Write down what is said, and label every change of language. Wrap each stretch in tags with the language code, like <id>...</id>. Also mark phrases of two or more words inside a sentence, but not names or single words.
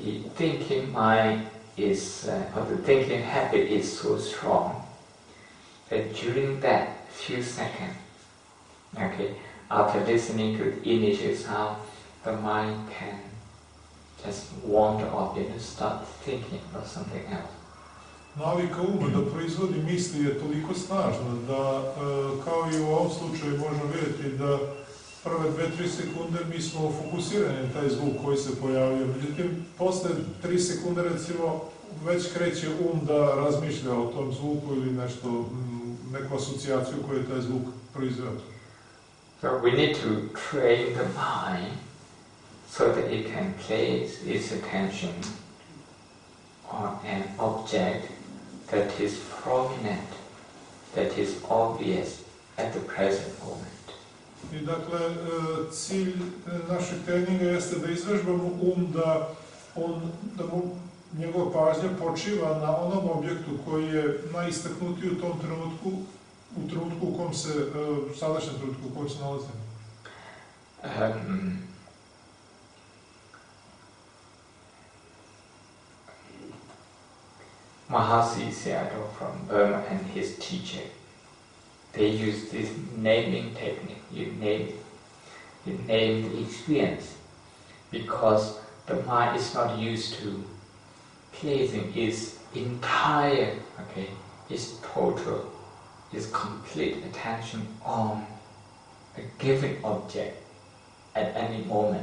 <en>thinking mind is, or the thinking habit is so strong that during that few seconds, okay, after listening to the initial sound, the mind can just wander off and start thinking about something else.</en> <sr>Navika uma da proizvodi misli je toliko snažna da, kao i u ovom slučaju možemo vidjeti da prve 2-3 sekunde mi smo fokusirani na taj zvuk koji se pojavio. Međutim, posle 3 sekunde recimo već kreće da razmišlja o tom zvuku ili nešto, neku asocijaciju koju je taj zvuk proizveo.</sr> <en>So we need to train the mind so that it can place its attention on an object that is prominent, that is obvious at the present moment.</en> <sr>I dakle, cilj našeg treninga jeste da izvežbamo da mu njegova pažnja počiva na onom objektu koji je najistaknutiji u tom trenutku, u trenutku u kom se, sadašnjem trenutku u kom se nalazimo.</sr> <en>Mahasi Sayadaw from Burma and his teacher, they use this naming technique. You name the experience, because the mind is not used to placing its entire, its total, its complete attention on a given object at any moment.</en>